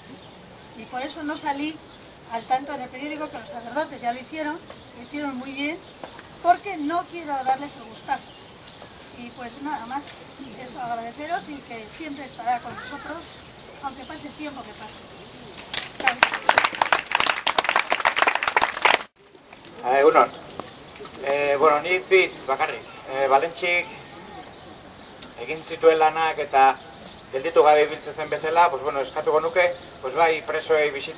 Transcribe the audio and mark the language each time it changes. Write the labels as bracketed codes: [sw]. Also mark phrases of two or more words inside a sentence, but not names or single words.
[es] Y por eso no salí al tanto en el periódico, que los sacerdotes ya lo hicieron muy bien, porque no quiero darles el gustazo. Y pues nada más, eso, agradeceros y que siempre estará con nosotros, aunque pase el tiempo que pase. [eu] Egunon. Bueno, nik bitz bakarrik. Balentxik egin zituen lanak eta gelditu gabe ibiltzen zen bezala, [es] pues bueno, [eu] eskatuko nuke, pues bai presoei bisita